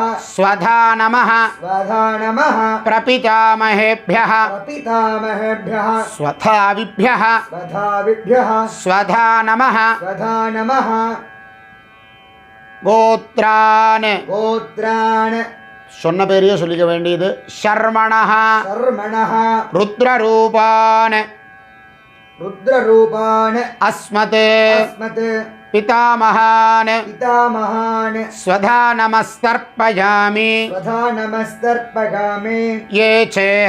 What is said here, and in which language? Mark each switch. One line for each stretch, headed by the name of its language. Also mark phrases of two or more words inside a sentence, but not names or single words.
Sanskrit: स्वधा नमः स्वधा नमः प्रपितामहेभ्यः प्रपितामहेभ्यः स्वधाविभ्यः स्वधाविभ्यः स्वधा नमः स्वधा नमः गोत्रान् गोत्रान्
Tamil: சொன்ன பேரையே சொல்லிக்க வேண்டியது ஷர்மணः
Sanskrit: शर्मणः रुद्ररूपान् रुद्ररूपान् अस्मत् अस्मत् पितामहान् पितामहान् स्वधा नमस्तर्पयामि स्वधा नमस्तर्पगामे ये चेह